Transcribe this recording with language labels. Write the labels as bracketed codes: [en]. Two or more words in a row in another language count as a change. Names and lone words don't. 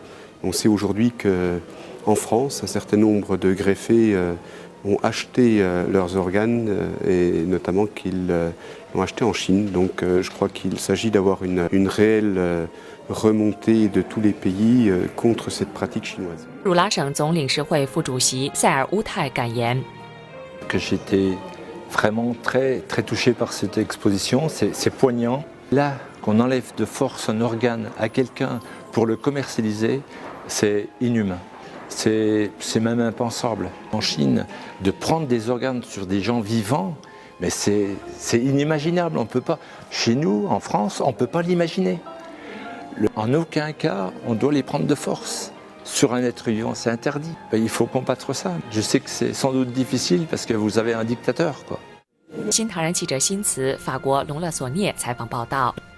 [fr] On sait aujourd'hui qu'en France, un certain nombre de greffés ont acheté leurs organes et notamment qu'ils l'ont acheté en Chine. Donc je crois qu'il s'agit d'avoir une réelle remontée de tous les pays contre cette pratique chinoise. [zh] 鲁拉省总领事会副主席塞尔乌泰感言 [fr] Que j'étais vraiment très touché par cette exposition, c'est poignant. Là, qu'on enlève de force un organe à quelqu'un pour le commercialiser, c'est inhumain. C'est même impensable. En Chine, de prendre des organes sur des gens vivants, mais c'est inimaginable. On peut pas. Chez nous, en France, on ne peut pas l'imaginer. En aucun cas, on doit les prendre de force. Sur un être vivant, c'est interdit. Il faut combattre ça. Je sais que c'est sans doute difficile parce que vous avez un dictateur, quoi. [zh] 新唐人记者辛茨，法国隆勒索涅采访报道。